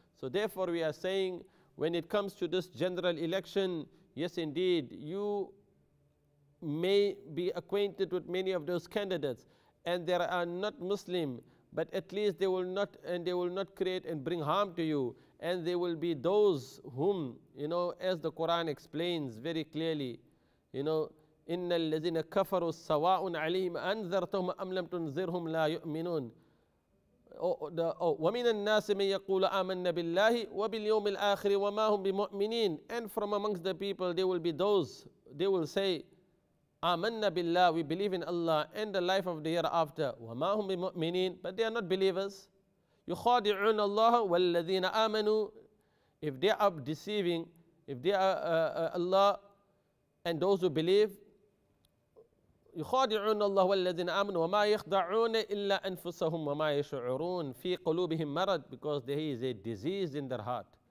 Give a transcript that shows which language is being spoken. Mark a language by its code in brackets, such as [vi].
[en] So therefore we are saying, when it comes to this general election, yes indeed, you may be acquainted with many of those candidates, and they are not Muslim, but at least they will not create and bring harm to you. And they will be those whom, as the Quran explains very clearly, [ar] إِنَّ الَّذِينَ كَفَرُوا سَوَاءٌ عَلَيْهِمْ أَنذَرْتَهُمْ أَمْ لَمْ تُنذِرْهُمْ لَا يُؤْمِنُونَ وَمِنَ النَّاسِ مَنْ يَقُولُ آمَنَّا بِاللَّهِ وَبِالْيَوْمِ الْآخِرِ وَمَا هُمْ بِمُؤْمِنِينَ. [en] And from amongst the people, there will be those, they will say, [ar] آمَنَّا بِاللَّهِ, [en] we believe in Allah and the life of the hereafter. [ar] وَمَا هُمْ بِمُؤْمِنِينَ, [en] but they are not believers. [ar] يُخَادِعُونَ اللَّهَ وَالَّذِينَ آمَنُوا. [en] If they are deceiving, if they are Allah and those who believe, [ar] يخادعون الله والذين آمنوا وما يخدعون إلا أنفسهم وما يشعرون في قلوبهم مرض, [en] because there is a disease in their heart.